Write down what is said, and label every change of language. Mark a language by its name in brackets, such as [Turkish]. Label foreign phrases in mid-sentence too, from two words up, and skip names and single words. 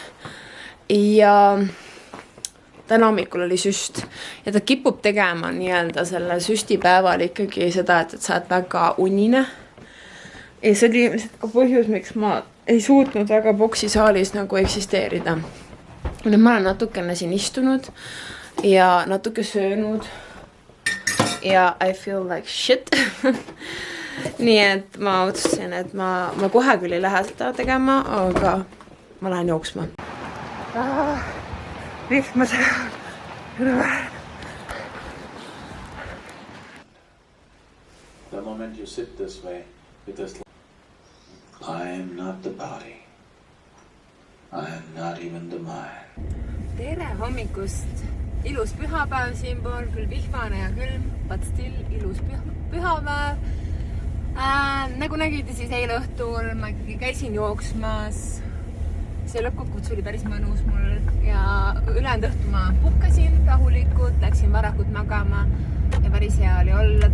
[Estonian] Ja täna hommikul oli süst ja ta kipub tegema nii-öelda selle süstipäeval ikkagi seda, et sa oled väga unine. Ja see oli ilmselt ka põhjus, miks ma ei suutnud väga boksisaalis nagu eksisteerida. Nüüd ma olen natukene siin istunud ja natuke söönud ja [English] I feel like shit. [Estonian] Nii et ma otsustasin, et ma kohe küll ei lähe seda tegema, aga ma lähen jooksma. Vihmas. [English] The moment you sit this way, it is I am not the body. I am not even the mind. [Estonian] Tere hommikust! Ilus pühapäev siinpool, küll vihmane ja külm, [English] but still [Estonian] ilus pühapäev. Nagu nägite siis eile õhtul, ma ikkagi käisin jooksmas. See lõppkokkuvõttes oli päris mõnus mul ja ülejäänud õhtu ma puhkasin rahulikult, läksin varakult magama ja päris hea oli olla.